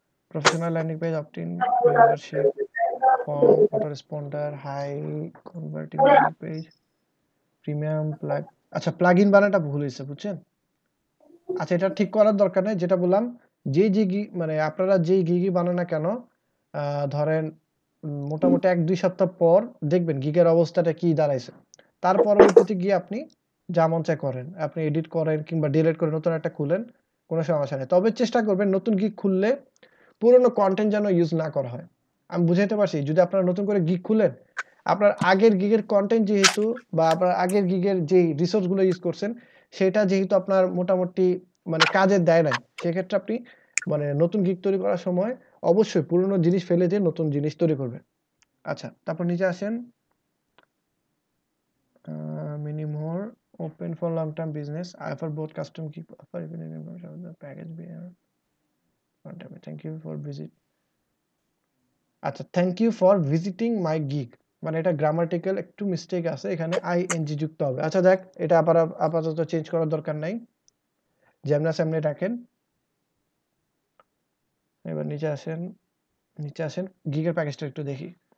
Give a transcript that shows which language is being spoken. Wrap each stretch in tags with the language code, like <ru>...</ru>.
<en>Professional landing page, opt-in membership form, autoresponder, high converting landing page, premium plug.</en> <bn>আচ্ছা plugin বানানটা ভুল হয়েছে বুঝছেন। আচ্ছা এটা ঠিক করার দরকার নেই, যেটা বললাম যে মানে আপনারা যেই গিগই বানান না কেন, ধরেন মোটামুটি ১-২ সপ্তাহ পর দেখবেন গিগের অবস্থাটা কি দাঁড়াইছে। তার পরবর্তীতে গিয়ে আপনি যা মন চায় করেন, আপনি এডিট করেন কিংবা ডিলিট করে নতুন একটা খুলেন, কোনো সমস্যা নেই। তবে চেষ্টা করবেন নতুন গিগ খুললে পুরনো কন্টেন্ট যেন ইউজ না করা হয়। আমি বুঝাইতে পারছি, যদি আপনারা নতুন করে গিগ খুলেন, আপনার আগের গিগের কন্টেন্ট যেহেতু বা আপনার আগের গিগের যেই রিসোর্সগুলো ইউজ করছেন সেটা যেহেতু আপনার মোটামুটি মানে কাজে দেয় নাই, সেক্ষেত্রে আপনি মানে নতুন গিগ তৈরি করার সময় অবশ্যই পুরনো জিনিস ফেলে দিয়ে নতুন জিনিস তৈরি করবেন। আচ্ছা তারপর নিচে আসেন।</bn> <en>many more open for long term business. I offer both custom gig offer even in the package beyond. Thank you for visit.</en> <bn>আচ্ছা</bn> <en>thank you for visiting my gig,</en> <bn>মানে এটা গ্রামাটিক্যাল একটু মিস্টেক আছে, এখানে আইএনজি যুক্ত হবে। আচ্ছা দেখ এটা আপাতত চেঞ্জ করার দরকার নাই, যেমন সামনে রাখেন। এবার নিচে আসেন গিগের প্যাকেজটা একটু দেখি।</bn>